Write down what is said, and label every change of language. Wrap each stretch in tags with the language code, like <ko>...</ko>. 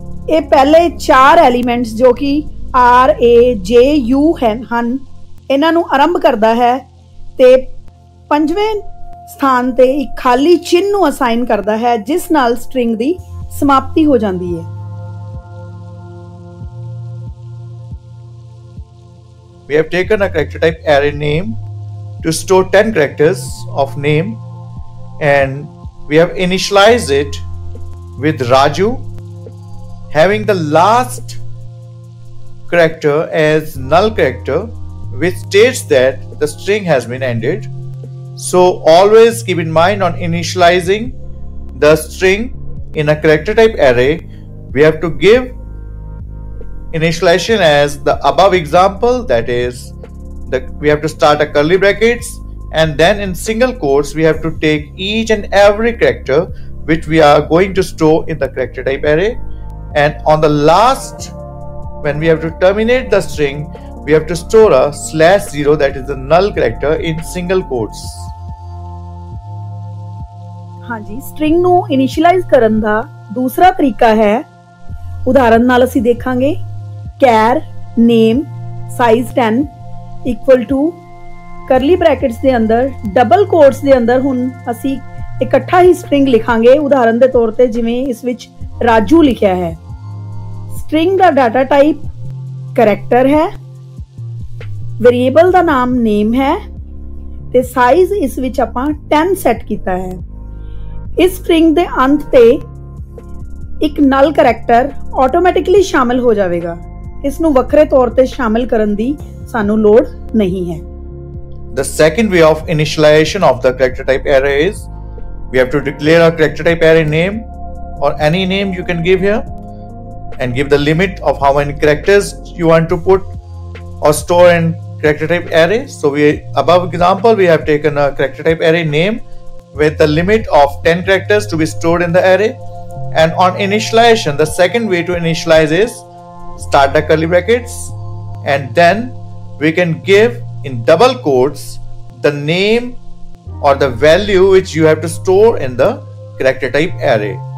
<pa>ਇਹ ਪਹਿਲੇ 4 ਐਲੀਮੈਂਟਸ ਜੋ ਕਿ R A J U ਹਨ ਇਹਨਾਂ ਨੂੰ ਆਰੰਭ ਕਰਦਾ ਹੈ ਤੇ 5ਵੇਂ ਸਥਾਨ ਤੇ ਇੱਕ ਖਾਲੀ ਚਿੰਨ੍ਹ ਨੂੰ ਅਸਾਈਨ ਕਰਦਾ ਹੈ ਜਿਸ ਨਾਲ ਸਟ੍ਰਿੰਗ ਦੀ ਸਮਾਪਤੀ ਹੋ ਜਾਂਦੀ ਹੈ।</pa> <en>We have taken a character type array name to store 10 characters of name, and we have initialized it with Raju, having the last character as null character, which states that the string has been ended. So always keep in mind on initializing the string in a character type array, we have to give initialization as the above example, that is we have to start a curly brackets, and then in single quotes we have to take each and every character which we are going to store in the character type array, and on the last, when we have to terminate the string, we have to store a /0, that is the null character, in single quotes.</en> <pa>ਹਾਂਜੀ, string ਨੂੰ ਇਨੀਸ਼ੀਅਲਾਈਜ਼ ਕਰਨ ਦਾ ਦੂਸਰਾ ਤਰੀਕਾ ਹੈ, ਉਦਾਹਰਨ ਨਾਲ ਅਸੀਂ ਦੇਖਾਂਗੇ char name size 10 equal to curly brackets ਦੇ ਅੰਦਰ ਡਬਲ ਕੋਟਸ ਦੇ ਅੰਦਰ ਹੁਣ ਅਸੀਂ ਇਕੱਠਾ ਹੀ ਸਟ੍ਰਿੰਗ ਲਿਖਾਂਗੇ। ਉਦਾਹਰਨ ਦੇ ਤੌਰ ਤੇ ਜਿਵੇਂ ਇਸ ਵਿੱਚ ਰਾਜੂ ਲਿਖਿਆ ਹੈ। ਸਟ੍ਰਿੰਗ ਦਾ ਡਾਟਾ ਟਾਈਪ ਕਰੈਕਟਰ ਹੈ, ਵੇਰੀਏਬਲ ਦਾ ਨਾਮ ਨੇਮ ਹੈ ਤੇ ਸਾਈਜ਼ ਇਸ ਵਿੱਚ ਆਪਾਂ 10 ਸੈੱਟ ਕੀਤਾ ਹੈ। ਇਸ ਸਟ੍ਰਿੰਗ ਦੇ ਅੰਤ ਤੇ ਇੱਕ ਨਲ ਕਰੈਕਟਰ ਆਟੋਮੈਟਿਕਲੀ ਸ਼ਾਮਿਲ ਹੋ ਜਾਵੇਗਾ। ਇਸ ਨੂੰ ਵੱਖਰੇ ਤੌਰ ਤੇ ਸ਼ਾਮਿਲ ਕਰਨ ਦੀ ਸਾਨੂੰ ਲੋੜ ਨਹੀਂ ਹੈ।</pa> <en>The second way of initialization of the character type array is we have to declare a character type array name, or any name you can give here, and give the limit of how many characters you want to put or store in character type array. So above example we have taken a character type array name with the limit of 10 characters to be stored in the array, and on initialization the second way to initialize is start the curly brackets, and then we can give in double quotes the name or the value which you have to store in the character type array.</en>